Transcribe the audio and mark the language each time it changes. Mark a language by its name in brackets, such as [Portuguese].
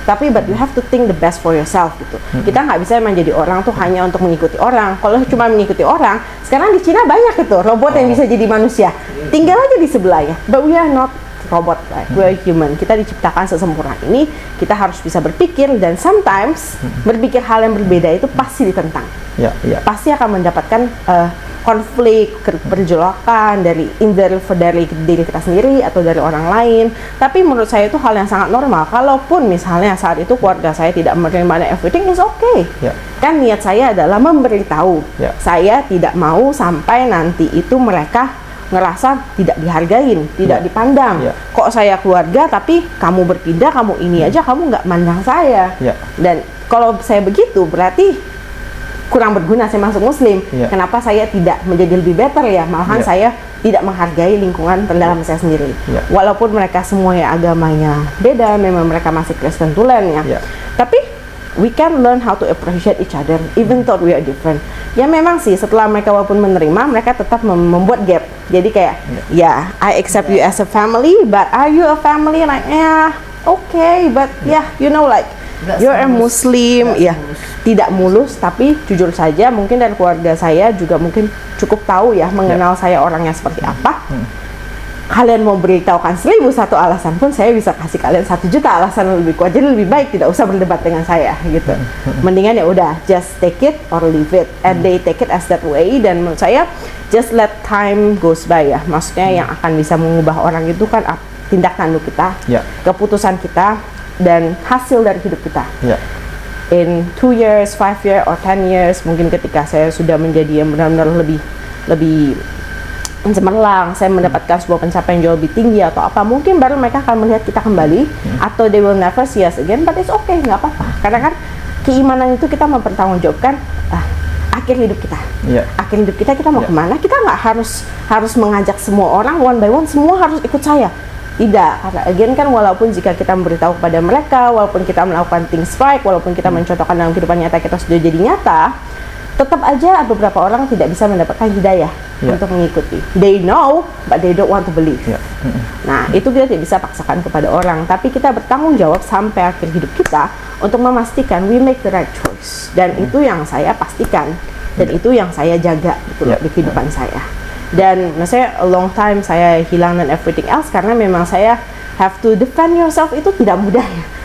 [English] Tapi but you have to think the best for yourself gitu. [Indonesian] Kita nggak bisa menjadi orang tuh hanya untuk mengikuti orang. Kalau cuma mengikuti orang, sekarang di Cina banyak itu robot yang bisa jadi manusia, tinggal aja di sebelahnya. [English] But we are not [Indonesian] robot, [English] like we're human. [Indonesian] Kita diciptakan sesempurna ini, kita harus bisa berpikir, dan sometimes berpikir hal yang berbeda itu pasti ditentang. Pasti akan mendapatkan konflik, perjolakan dari diri kita sendiri atau dari orang lain. Tapi menurut saya itu hal yang sangat normal. Kalaupun misalnya saat itu keluarga saya tidak menerima [English] everything, is okay. [Indonesian] Kan niat saya adalah memberitahu. Saya tidak mau sampai nanti itu mereka ngerasa tidak dihargain, tidak dipandang. Kok saya keluarga tapi kamu berpindah, kamu ini aja, kamu nggak mandang saya. Dan kalau saya begitu berarti kurang berguna saya masuk Muslim. Kenapa saya tidak menjadi lebih better ya? Malahan saya tidak menghargai lingkungan dalam saya sendiri. Walaupun mereka semua ya agamanya beda, memang mereka masih Kristen tulen ya. [English] Tapi we can learn how to appreciate each other even though we are different. Ya memang sih setelah mereka walaupun menerima, mereka tetap membuat gap. [Indonesian] Jadi kayak [English] I accept you as a family, but are you a family? Like okay, but you know like you're a Muslim. [Indonesian] Tidak mulus, tapi jujur saja mungkin dari keluarga saya juga mungkin cukup tahu ya mengenal saya orangnya seperti apa. Kalian mau beritahukan 1001 alasan pun saya bisa kasih kalian 1 juta alasan yang lebih kuat. Jadi lebih baik tidak usah berdebat dengan saya gitu. Mendingan ya udah [English] just take it or leave it, and they take it as that way. [Indonesian] Dan menurut saya [English] just let time goes by ya. [Indonesian] Maksudnya yang akan bisa mengubah orang itu kan tindak tanduk kita, keputusan kita, dan hasil dari hidup kita. [English] In 2 years, 5 years, or 10 years, [Indonesian] mungkin ketika saya sudah menjadi yang benar-benar lebih cemerlang, saya mendapatkan sebuah pencapaian jauh lebih tinggi atau apa, mungkin baru mereka akan melihat kita kembali, atau [English] they will never see us again, but it's okay, [Indonesian] nggak apa-apa. Karena kan keimanan itu kita mempertanggungjawabkan akhir hidup kita. Akhir hidup kita mau kemana? Kita nggak harus mengajak semua orang [English] one by one, [Indonesian] semua harus ikut saya. Tidak, karena again kan walaupun jika kita memberitahu kepada mereka, walaupun kita melakukan [English] things right, [Indonesian] walaupun kita mencontohkan dalam kehidupan nyata kita sudah jadi nyata, tetap aja beberapa orang tidak bisa mendapatkan hidayah untuk mengikuti. [English] They know, but they don't want to believe. [Indonesian] Nah, itu kita tidak bisa paksakan kepada orang, tapi kita bertanggung jawab sampai akhir hidup kita untuk memastikan [English] we make the right choice. [Indonesian] Dan itu yang saya pastikan, dan itu yang saya jaga gitu di kehidupan saya. Dan maksudnya [English] a long time [Indonesian] saya hilang dan everything else karena memang saya [English] have to defend yourself [Indonesian] itu tidak mudah ya.